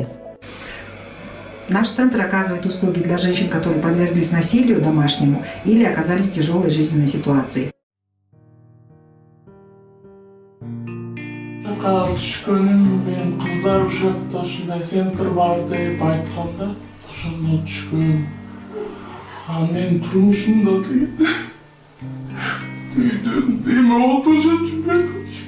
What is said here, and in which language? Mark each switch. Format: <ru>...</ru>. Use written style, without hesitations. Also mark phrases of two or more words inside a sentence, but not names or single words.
<ru>Наш центр оказывает услуги для женщин, которые подверглись насилию домашнему или оказались в тяжелой жизненной ситуации.</ru> <ky>Түшкөнүм мен кыздар ушакта ушундай центр бар деп айтканда ошондо түшкөнүм. Мен турмушум да кыйын. Үйдөн эме болбосо жүрбөйм.</ky>